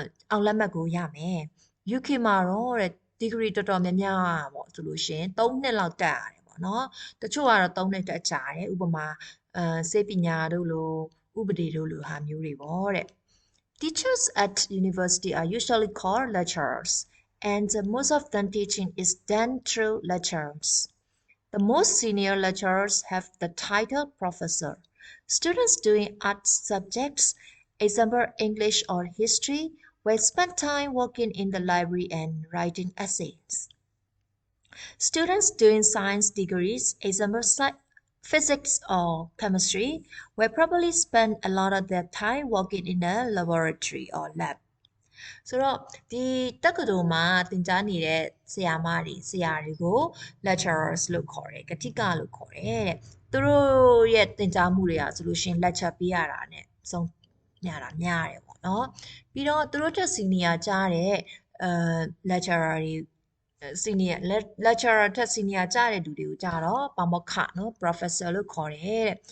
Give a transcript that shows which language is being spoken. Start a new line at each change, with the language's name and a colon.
Burmese: အောင်လက်မှတ်ကိုရမယ် UK မှာတော့တဲ့ degree တော်တော်များများပေါ့ဆိုလို့ရှိရင်3နှစ်လောက်တက်ရတယ်ပေါ့နော်တချို့ကတော့3နှစ်တက်ကြတယ်ဥပမာစေပညာတို့လိုဥပဒေတို့လိုဟာမျိုးတွေပေါ့တဲ့
English: Teachers at university are usually called lecturers, and most of them teaching is done through lectures. The most senior lecturers have the title professor. Students doing art subjects, example English or history, will spend time working in the library and writing essays. Students doing science degrees, example physics or chemistry, will probably spend a lot of their time working in a laboratory or lab.
Burmese: ဆိုတော့ဒီတက္ကသိုလ်မှာသင်ကြားနေတဲ့ဆရာတွေကို lecturers လို့ခေါ်တယ်ကတိကလို့ခေါ်တယ်တဲ့သူတို့ရဲ့သင်ကြားမှုတွေကဆိုလို့ရှိရင် lecture ပေးရတာနဲ့ဆုံးများတယ်ပေါ့နော်ပြီးတော့သူတို့တက် senior ကြားတဲ့lecturer တွေ senior lecturer ထက် senior ကြားတဲ့သူတွေကိုကြတော့ပါမောက္ခနော် professor လို့ခေါ်တယ်တဲ့